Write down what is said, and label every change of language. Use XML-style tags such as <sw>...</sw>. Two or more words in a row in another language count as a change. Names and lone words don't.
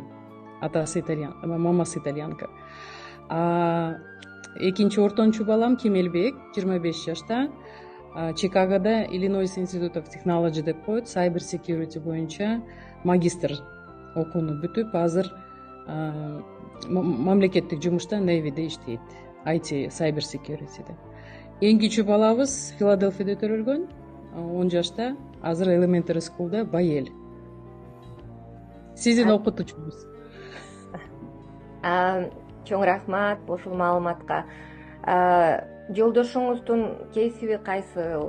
<ky>Атасы итальян, мамасы итальянка. Экинчи ортончу балам Кемелбек 25 жашта. Чикагода Illinois Institute of Technology деп коет,</ky> <en>cyber security</en> <ky>боюнча магистр окууну бүтүп, азыр мамлекеттик жумушта Navy'де иштейт,</ky> <en>IT cyber security'де.</en> <ky>Эң кичүү балабыз Филадельфияда төрөлгөн, 10 жашта, азыр</ky> <en>elementary school'да</en> <ky>Байел. Сиздин окутуучуңуз? Чоң рахмат ушул маалыматка. Жолдошуңуздун кесиби кайсыл?</ky>